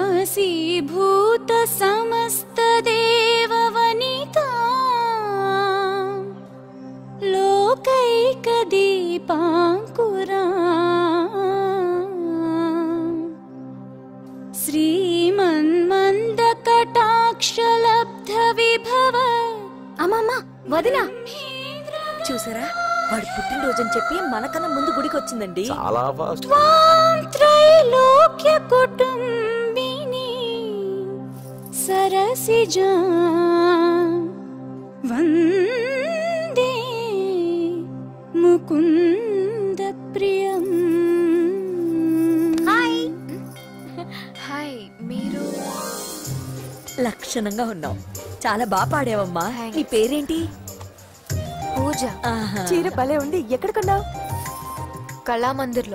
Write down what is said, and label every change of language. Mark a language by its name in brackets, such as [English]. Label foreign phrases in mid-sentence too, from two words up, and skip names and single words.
[Sanskrit] वशीभूत समस्त देववनिता लोकैक दीपांकुरा श्रीमन्मन्द कटाक्ष लब्ध विभव [Telugu] అమ్మమ్మ వదినా చూసారా వాడు పుట్టినరోజని చెప్పి మనకన్నా ముందు గుడికి వచ్చిందండి. చాలా ఫాస్ట్. [Sanskrit] त्रैलोक्य कुटुंबिनी सरसिजा वंदे मुकुंद प्रियम. [Telugu] హాయ్ హాయ్, మీరు లక్షణంగా ఉన్నావు. చాలా బాగా పాడావమ్మా. నీ పేరేంటి? పూజ. చీర భలే ఉంది. ఎక్కడ కొన్నావు? కళామందిర్లో.